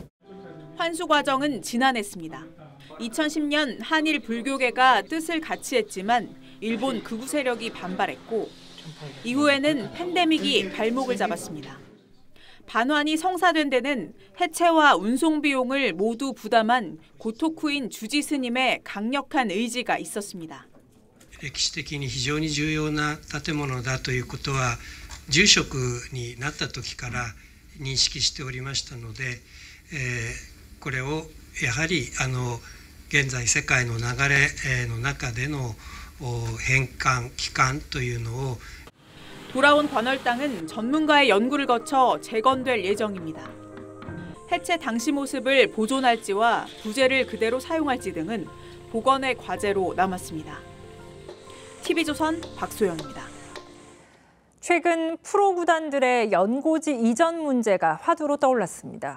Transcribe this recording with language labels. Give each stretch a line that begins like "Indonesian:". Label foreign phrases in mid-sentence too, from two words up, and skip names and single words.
Korean: 환수 과정은 지난해였습니다. 2010년 한일 불교계가 뜻을 같이 했지만 일본 극우 세력이 반발했고 이후에는 팬데믹이 발목을 잡았습니다. 반환이 성사된 데는 해체와 운송 비용을 모두 부담한 고토쿠인 주지 스님의 강력한 의지가 있었습니다.
Japanese: 歴史的に非常に重要な建物だということは住職になった時から認識しておりましたので、これをやはり現在世界の流れの中での返還帰還というのを
Korean: 돌아온 관월당은 전문가의 연구를 거쳐 재건될 예정입니다. 해체 당시 모습을 보존할지와 부재를 그대로 사용할지 등은 복원의 과제로 남았습니다. TV조선 박소영입니다. 최근 프로 구단들의 연고지 이전 문제가 화두로 떠올랐습니다.